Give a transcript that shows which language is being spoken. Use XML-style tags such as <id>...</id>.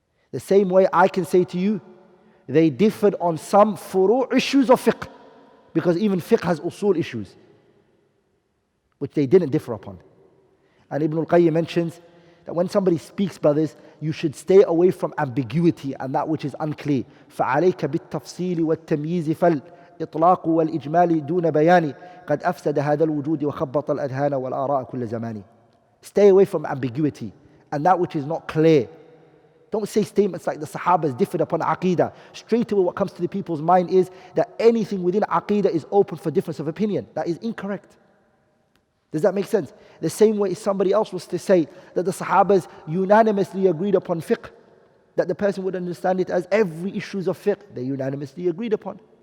<en>The same way I can say to you, they differed on some furu' issues of fiqh. Because even fiqh has usul issues, which they didn't differ upon. And Ibn al-Qayyim mentions that when somebody speaks, brothers, you should stay away from ambiguity and that which is unclear.</en> <ar>فَعَلَيْكَ بِالتَّفْصِيلِ وَالتَّمْيِيزِ فَالْإِطْلَاقُ وَالْإِجْمَالِ دُونَ بَيَانِ قَدْ أَفْسَدَ هَذَا الْوُجُودِ وَخَبَّطَ الْأَذْهَانَ وَالْآرَاءَ كُلَّ زَمَانِ.</ar> <en>Stay away from ambiguity and that which is not clear. Don't say statements like the Sahabas differed upon Aqidah. Straight away what comes to the people's mind is that anything within Aqidah is open for difference of opinion. That is incorrect. Does that make sense? The same way if somebody else was to say that the Sahabas unanimously agreed upon fiqh, that the person would understand it as every issues of fiqh, they unanimously agreed upon.</en>